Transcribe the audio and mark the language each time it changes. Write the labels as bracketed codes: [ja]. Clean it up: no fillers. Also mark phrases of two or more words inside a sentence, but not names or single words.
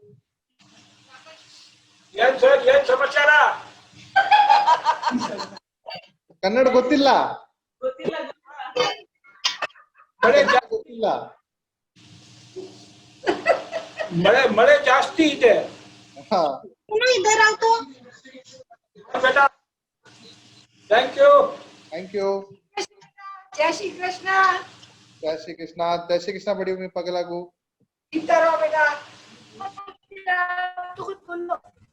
[kn] ಏನ್ ಸಮಾಚಾರ? ಕನ್ನಡ ಗೊತ್ತಿಲ್ಲ? ಗೊತ್ತಿಲ್ಲ? ಮಳೆ ಜಾಸ್ತಿ ಇದೆ। [hi] हाँ, इधर आओ तो। बेटा, थैंक यू। थैंक यू। जय श्री कृष्णा। जय श्री कृष्णा। जय श्री कृष्णा बड़ी मम्मी पगलागू। इधर आओ बेटा। तू खुद बोल लो।